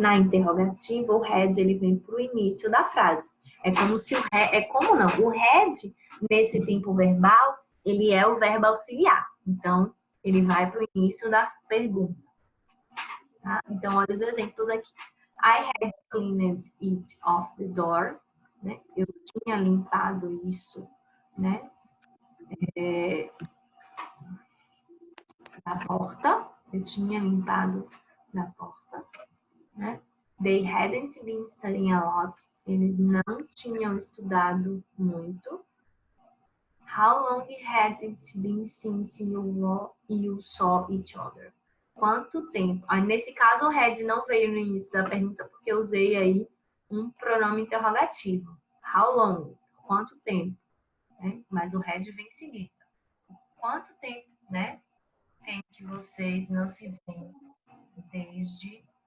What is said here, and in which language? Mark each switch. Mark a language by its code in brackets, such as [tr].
[pt] Na interrogativa, o had ele vem para o início da frase. É como se o had, nesse tempo verbal, ele é o verbo auxiliar. Então, ele vai para o início da pergunta. Tá? Então, olha os exemplos aqui. [en] I had cleaned it off the door. [pt] Né? Eu tinha limpado isso, né? Da porta. Eu tinha limpado da porta. Né? [en] They hadn't been studying a lot. [pt] Eles não tinham estudado muito. [en] How long had it been since you saw each other? [pt] Quanto tempo? Aí, nesse caso, o had não veio no início da pergunta porque eu usei aí um pronome interrogativo. [en] How long? [pt] Quanto tempo? Né? Mas o had vem em seguida. Quanto tempo, né? Tem que vocês não se veem desde...